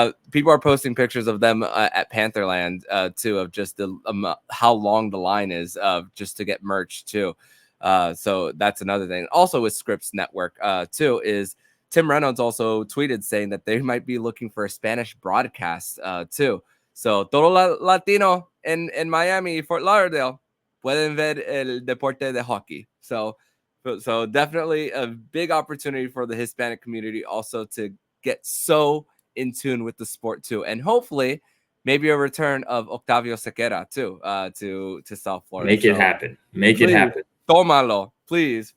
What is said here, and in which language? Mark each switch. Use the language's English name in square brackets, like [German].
[English] People are posting pictures of them at Pantherland too, of just how long the line is just to get merch too. So that's another thing. Also with Scripps Network too, is Tim Reynolds also tweeted saying that they might be looking for a Spanish broadcast too. So [Spanish] todo Latino en Miami, Fort Lauderdale, pueden ver el deporte de hockey. [English] So definitely a big opportunity for the Hispanic community also to get so in tune with the sport too, and hopefully maybe a return of Octavio Sequeira too to South Florida. Make it happen. Make it happen. [Spanish] Tómalo, [English] please.